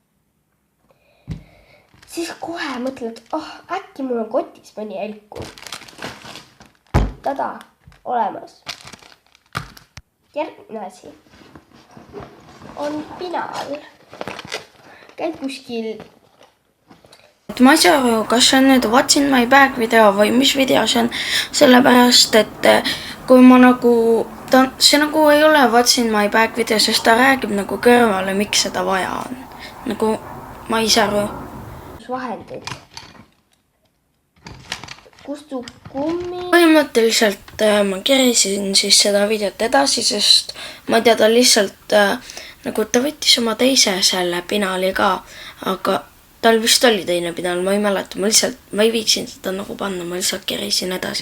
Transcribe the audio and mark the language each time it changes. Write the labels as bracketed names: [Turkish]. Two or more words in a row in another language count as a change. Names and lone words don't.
[Estonian] Siis kohe mõtled, äkki mul on kotis mõni helkur. Tada, olemas. Järgmine asi on pinal. Käid kuskil. Ma ei saa aru, kas see on nüüd [English] What's in my bag [Estonian] video või mis video see on, sellepärast, et kui ma nagu, see nagu ei ole [English] What's in my bag [Estonian] video, sest ta räägib nagu kõrvale, miks seda vaja on. Nagu ma ei saa aru. Vahendid. Kustu kummi. Põhimõtteliselt ma kirisin siis seda videot edasi, sest ma ei tea, ta lihtsalt nagu ta võttis oma teise selle pinali ka, aga tal vist oli teine pinal, ma ei mäleta, ma ei viitsin seda nagu panna, ma lihtsalt kirisin edasi.